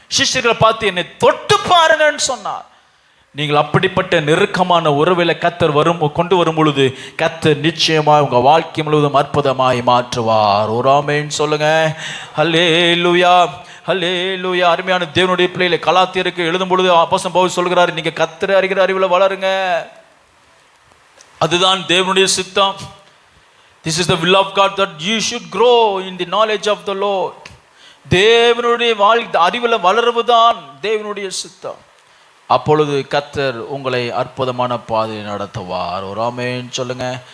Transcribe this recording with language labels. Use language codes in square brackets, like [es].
[ta] சிஷ்யர்களை பார்த்து என்னை தொட்டு பாருங்கன்னு சொன்னார். நீங்கள் அப்படிப்பட்ட நெருக்கமான உறவில கர்த்தர் கொண்டு வரும் பொழுது கர்த்தர் நிச்சயமாய் உங்க வாழ்க்கை முழுவதும் அற்புதமாய் மாற்றுவார். ஒரு ஆமென் சொல்லுங்க. ஹல்லேலூயா, ஹல்லேலூயா. அருமையான தேவனுடைய பிள்ளைகளை கலாத்தியருக்கு எழுதும் பொழுது அப்போஸ்தலன் பவுல் சொல்கிறார், நீங்க கர்த்தரை அறிகிற அறிவுல வளருங்க. அதுதான் தேவனுடைய சித்தம். [en] This is the will of God, that you should grow in the knowledge of the Lord. [ta] தேவனுடைய அறிவுல வளருவதுதான் தேவனுடைய சித்தம். அப்பொழுது கர்த்தர் உங்களை அற்புதமான பாதையை நடத்துவார். ஒரு ஆமென் சொல்லுங்க.